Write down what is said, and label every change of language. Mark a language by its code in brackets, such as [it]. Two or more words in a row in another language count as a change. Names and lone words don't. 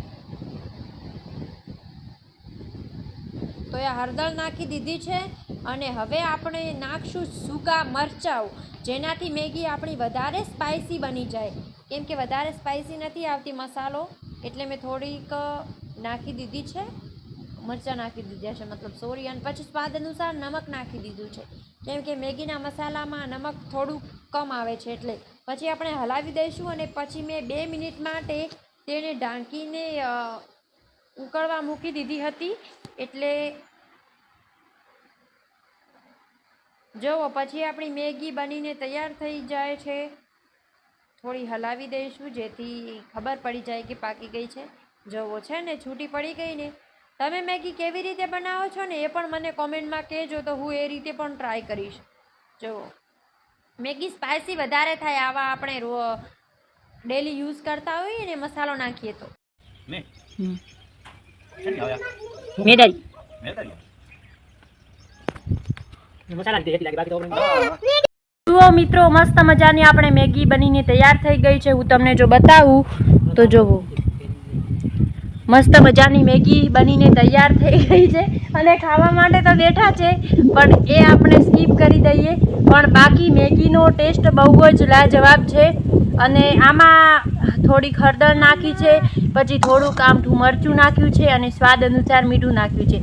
[gu] તો એ હળદર નાખી દીધી છે। અને હવે આપણે નાખશું સૂકા મરચાં, જેનાથી મેગી આપણી વધારે સ્પાઇસી બની જાય। કેમ કે વધારે સ્પાઇસી નથી આવતી મસાલો, એટલે મેં થોડીક નાખી દીધી છે। મરચા નાખી દીધા હૈ, મતલબ સોરી। ઔર પછી સ્વાદ અનુસાર નમક નાખી દીધું છે, કેમ કે મેગીના મસાલા માં નમક થોડું કમ આવે છે। એટલે પછી આપણે હલાવી દઈશું અને પછી મેં 2 મિનિટ માટે તેને ઢાંકીને ઉકળવા મૂકી દીધી હતી। એટલે જોવો પછી આપણી મેગી બનીને તૈયાર થઈ જાય છે। થોડી હલાવી દઈશું જેથી ખબર પડી જાય કે પાકી ગઈ છે। જોવો છે ને છૂટી પડી ગઈ ને। તમે મેગી કેવી રીતે બનાવો છો ને એ પણ મને કોમેન્ટમાં કહેજો, તો હું એ રીતે પણ ટ્રાય કરીશ। જો મેગી સ્પાઇસી વધારે થાય આવા આપણે ડેલી યુઝ કરતા હોઈએ ને મસાલો નાખીએ તો। જુઓ મિત્રો, મસ્ત મજાની આપણે મેગી બનીને તૈયાર થઈ ગઈ છે। હું તમને જો બતાવું તો જોવો મસ્ત મજાની મેગી બનીને તૈયાર થઈ ગઈ હૈ। અને ખાવા માટે તો બેઠા છે, પણ એ આપણે સ્કીપ કરી દઈએ। પણ બાકી મેગીનો ટેસ્ટ બહુ જ લાજવાબ છે। અને આમાં થોડી હળદર નાખી છે, પછી થોડુંક આમઠું મરચું નાખ્યું છે અને સ્વાદ અનુસાર મીઠું નાખ્યું છે।